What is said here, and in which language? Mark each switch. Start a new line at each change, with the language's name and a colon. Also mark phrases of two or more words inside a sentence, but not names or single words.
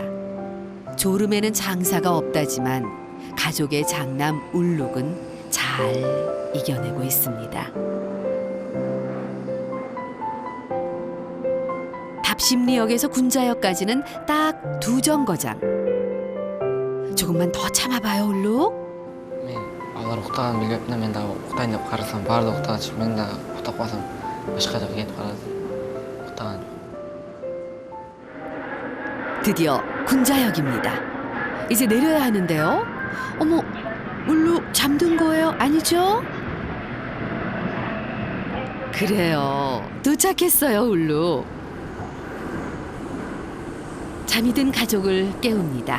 Korean: 졸음에는 장사가 없다지만 가족의 장남 울룩은 잘 이겨내고 있습니다. 답심리역에서 군자역까지는 딱 2정거장. 조금만 더 참아봐요, 울룩.
Kyrgyz: мен алар уктаганын билбеп мен дагы уктайын деп карасам баардыгы уктагачы мен дагы уктап калсам башка жака кетип калат. уктаган.
Korean: 드디어 군자역입니다. 이제 내려야 하는데요. 어머, 울룩 잠든 거예요? 아니죠? 그래요. 도착했어요, 울룩. 잠이 든 가족을 깨웁니다.